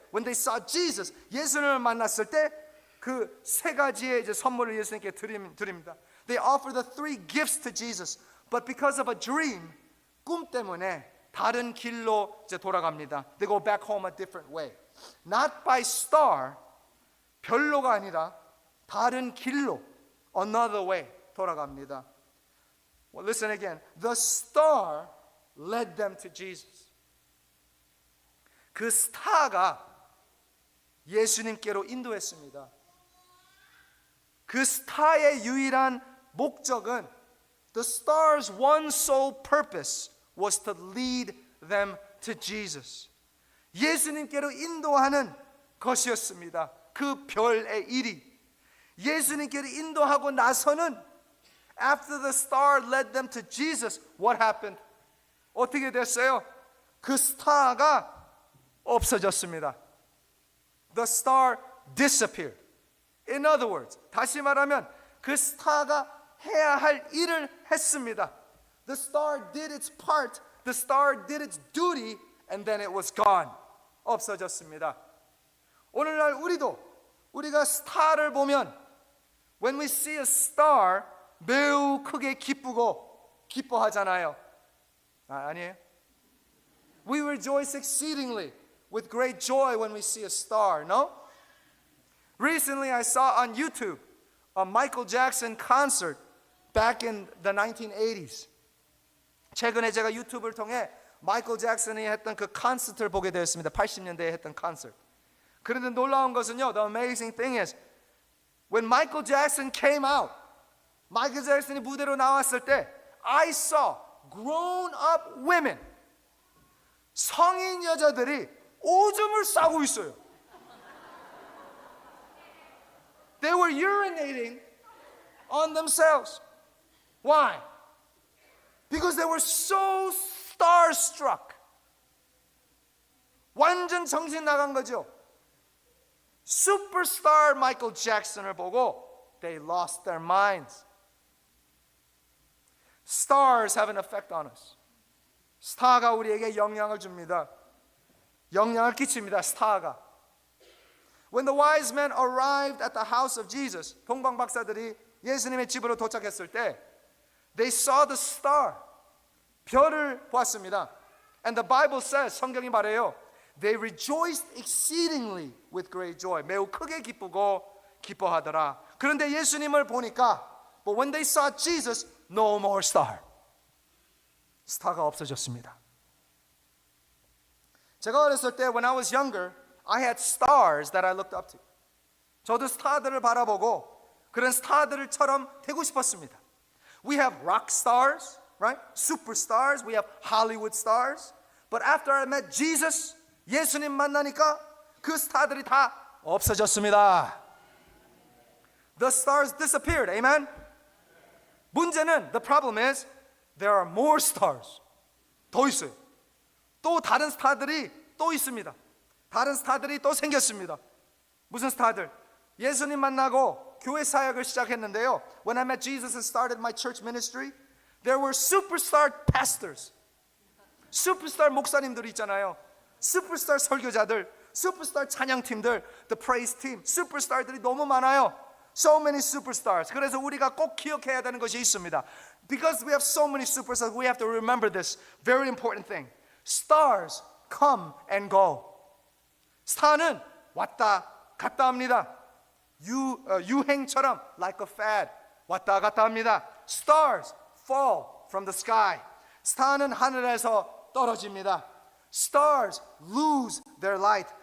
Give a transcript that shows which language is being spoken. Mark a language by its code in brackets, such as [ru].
[en] When they saw Jesus, [ko] 예수님을 만났을 때 그 세 가지의 이제 선물을 예수님께 드립니다. [en] They offer the 3 gifts to Jesus, but because of a dream, [ko] 꿈 때문에 다른 길로 이제 돌아갑니다. [en] They go back home a different way. Not by star, [ko] 별로가 아니라 다른 길로, [en] another way [ko] 돌아갑니다. [en] Well, listen again. The star led them to Jesus. [ko] 그 스타가 예수님께로 인도했습니다. 그 스타의 유일한 목적은, [en] the star's one sole purpose was to lead them to Jesus. [ko] 예수님께로 인도하는 것이었습니다. 그 별의 일이. 예수님께로 인도하고 나서는, [en] after the star led them to Jesus, what happened? [ko] 어떻게 됐어요? 그 스타가 없어졌습니다. [en] The star disappeared. In other words, [ko] 다시 말하면 그 스타가 해야 할 일을 했습니다. [en] The star did its part, the star did its duty, and then it was gone. [ko] 없어졌습니다. 오늘날 우리가 스타를 보면, [en] when we see a star, [ko] 매우 크게 기뻐하잖아요. 아니에요? [en] We rejoice exceedingly with great joy when we see a star, no? Recently I saw on YouTube a Michael Jackson concert back in the 1980s. [ko] 최근에 제가 유튜브를 통해 마이클 잭슨이 했던 그 콘서트를 보게 되었습니다. 80년대에 했던 콘서트. 그런데 놀라운 것은요, [en] the amazing thing is, when Michael Jackson came out, [ko] 마이클 잭슨이 무대로 나왔을 때, [en] I saw grown up women, [ko] 성인 여자들이 오줌을 싸고 있어요. [en] They were urinating on themselves. Why? Because they were so starstruck. [ko] 완전 정신 나간 거죠. 슈퍼스타 마이클 잭슨을 보고 [en] they lost their minds. Stars have an effect on us. [ko] 스타가 우리에게 영향을 줍니다. 영향을 끼칩니다. 스타가. [en] When the wise men arrived at the house of Jesus, [ko] 동방 박사들이 예수님의 집으로 도착했을 때 [en] they saw the star. [ko] 별을 보았습니다. [en] And the Bible says, [ko] 성경이 말해요. [en] They rejoiced exceedingly with great joy. [ko] 매우 크게 기쁘고 기뻐하더라. 그런데 예수님을 보니까 [en] But when they saw Jesus, no more star. [ko] 스타가 없어졌습니다. 제가 어렸을 때 [en] when I was younger, I had stars that I looked up to. [ko] 저도 스타들을 바라보고 그런 스타들처럼 되고 싶었습니다. [en] We have rock stars, right? Superstars. We have Hollywood stars. But after I met Jesus, [ko] 예수님 만나니까 그 스타들이 다 없어졌습니다. [en] The stars disappeared. Amen? [ko] 문제는 [en] the problem is there are more stars. [ko] 더 있어요. 또 다른 스타들이 또 있습니다. 다른 스타들이 또 생겼습니다. 무슨 스타들? 예수님 만나고 교회 사역을 시작했는데요. [en] When I met Jesus and started my church ministry, there were superstar pastors. [ko] 슈퍼스타 목사님들이 있잖아요. 슈퍼스타 설교자들, 슈퍼스타 찬양팀들, the praise team, 슈퍼스타들이 너무 많아요. [en] So many superstars. [ko] 그래서 우리가 꼭 기억해야 되는 것이 있습니다. [en] Because we have so many superstars, we have to remember this very important thing. Stars come and go. [ko] 스타는 왔다 갔다 합니다. 유행처럼 [en] like a fad [ko] 왔다 갔다 합니다. [en] Stars fall from the sky. [ko] 스타는 하늘에서 떨어집니다. [en] Stars lose their light.